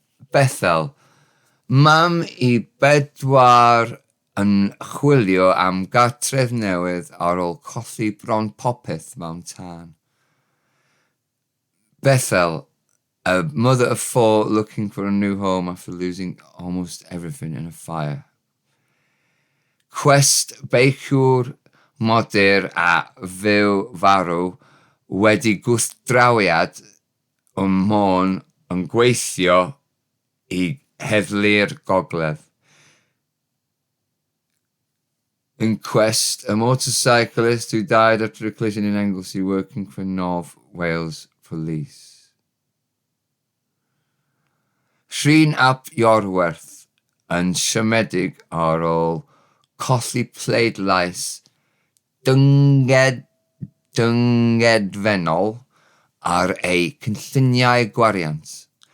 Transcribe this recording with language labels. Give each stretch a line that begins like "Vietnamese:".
Welsh: Bethel, mam I pedwar yn chwilio am gartref newydd ar ôl colli bron popeth mewn tân.
English: Bethel, a mother of 4 looking for a new home after losing almost everything in a fire.
Welsh: Cwest beiciwr modur a fyw farw wedi gwrthdrawiad Môn yn gweithio I heddlu'r gogledd.
English: Inquest, a motorcyclist who died after a collision in Anglesey working for North Wales Police.
Welsh: Rhin ap Iorwerth yn siomedig ar ôl colli pleidlais dyngedfennol ar ei cynlluniau gwariant.